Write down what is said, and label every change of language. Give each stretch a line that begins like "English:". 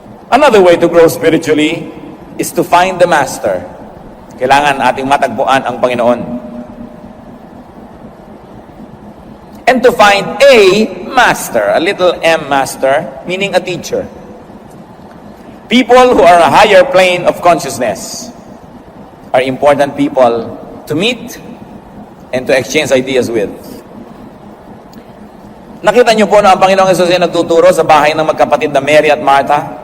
English: Another way to grow spiritually is to find the master.
Filipino: Kailangan ating matagpuan ang Panginoon.
English: And to find a master, a little m master, meaning a teacher. People who are a higher plane of consciousness are important people to meet and to exchange ideas with.
Filipino: Nakita niyo po na ang Panginoong Hesus ay nagtuturo sa bahay ng magkapatid na Mary at Martha?